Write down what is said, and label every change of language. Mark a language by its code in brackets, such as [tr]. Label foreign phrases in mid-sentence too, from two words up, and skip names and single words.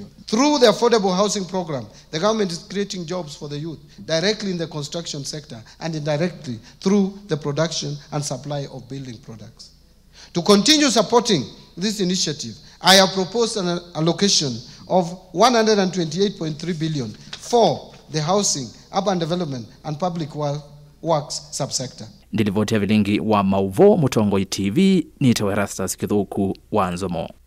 [en] Through the affordable housing program, the government is creating jobs for the youth directly in the construction sector and indirectly through the production and supply of building products. To continue supporting this initiative, I have proposed an allocation of 128.3 billion for the housing, urban development and public works subsector. [kam] Ndilivotia vilingi wa Mauvo Mutongoi TV, nitawe Rastas Kithuku wa Nzomo.